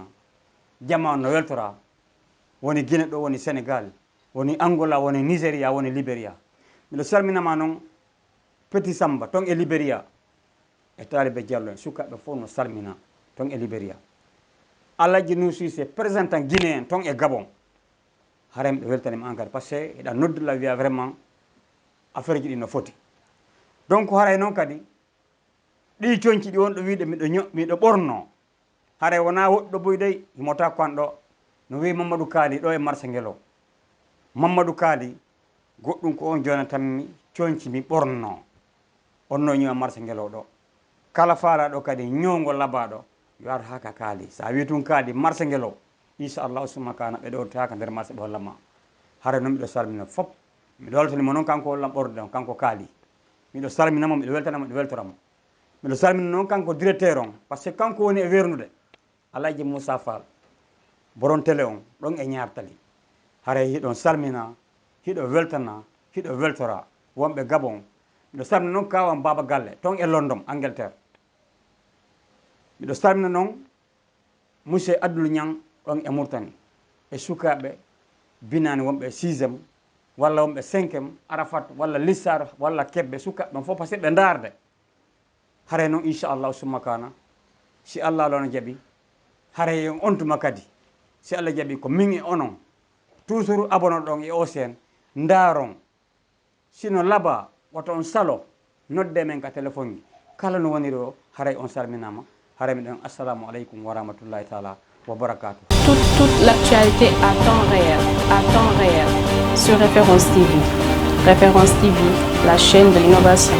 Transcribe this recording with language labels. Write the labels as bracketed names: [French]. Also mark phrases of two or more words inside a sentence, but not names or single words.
[Fula] jama on no weltora woni Guinée ɗo woni Sénégal woni Angola woni Nigéria woni Libéria miɗo salminama noon Petit Samba ton e Libéria e Talibe Diallo en sukaɓe fof no salmina ton e Libéria Alaji Noussi présentant guinéen ton e Gabon haray miɗo weltanima engrais [French] par ce que [Fula] eɗa noddula wiya [French] vraiment affaire [Fula] ji ɗi no foti donc haray noon kadi ɗi coñci ɗi wonɗo wiide miɗo ɓorno haray wona woɗɗo boy dey himota kan ɗo no wi Mamadou Kaali ɗo e marché ngel o Mamadou Kaali goɗɗum ko on jonatanmi coñci mi ɓorno on no ñowa marché ngel o ɗo kala faalaɗo kadi ñowgo labaɗo yo ar haka Kaali sa wi tun Kaali marché ngel o inchallah summa kana ɓe ɗowtaka nder marché ɓe hollama haray noon miɗo salmina fop miɗo weltanimo noon kanko hollam ɓorde on kanko Kaali miɗo salminamo miɗo weltanamo miɗo weltoramo miɗo salmina noon kanko directeur on [French] par ce que [Fula] kanko woni e wernude Alaji Moussa Fall boron télé on ɗon e ñartali haray hiɗon salmina hiɗo weltana hiɗo weltora wonɓe Gabon miɗo salmina noon kawan Baba Galle ton e London Angleterre miɗo salmina noon monsieur Abdoul Niang ɗon e Mourtani e sukaɓe binani wonɓe 6e walla wonɓe 5e Arafat walla Lissar walla Kebbe sukaɓe ɗon fof [French] par ce que [Fula] ɓe darde haray noon inchallahu summa kana si Allah alono jaaɓi haray en ontuma kadi si Allah jaaɓi ko min e onon toujours abono ɗon e OCN daron sino laaba woto on salo nodde men ka téléphone ji kala no woniri o haray on salminama haray miɗen [Arabic] السلام عليكم ورحمة الله تعالى وبركاته. [French] Toute l'actualité à temps réel sur Référence TV. Référence TV, la chaîne de l'innovation.